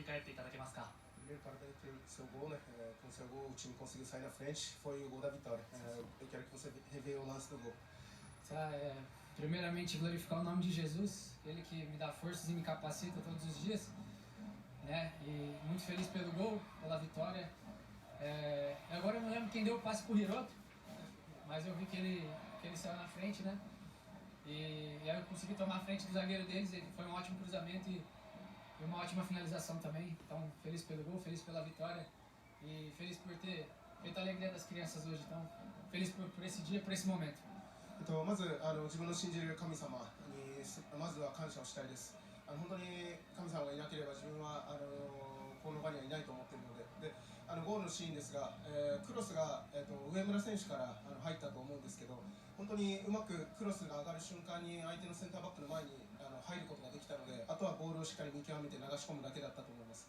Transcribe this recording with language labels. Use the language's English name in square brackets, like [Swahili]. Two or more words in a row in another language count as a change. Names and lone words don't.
[Japanese] 返っていただけますか? [Portuguese] Primeiro, parabéns pelo seu gol, né? Com o seu gol, o time conseguiu sair na frente, foi o gol da vitória. Eu quero que você reveja o lance do gol. Primeiramente, glorificar o nome de Jesus, Ele que me dá forças e me capacita todos os dias, né? E muito feliz pelo gol, pela vitória. Agora eu não lembro quem deu o passe pro Hiroto, mas eu vi que ele saiu na frente, né? E aí eu consegui tomar a frente do zagueiro deles, foi um ótimo cruzamento e uma ótima finalização também. Então, feliz pelo gol, feliz pela vitória e feliz por ter feito a alegria das crianças hoje. Então, feliz por esse dia, por esse momento. [Japanese] まず自分の信じる神様にまずは感謝をしたいです。本当に神様がいなければ自分はこの場にはいないと思っているので、ゴールのシーンですが、クロスが、上村選手から入ったと思うんですけど、本当にうまくクロスが上がる瞬間に相手のセンターバックの前に入ることができたので、あとはボールをしっかり見極めて流し込むだけだったと思います。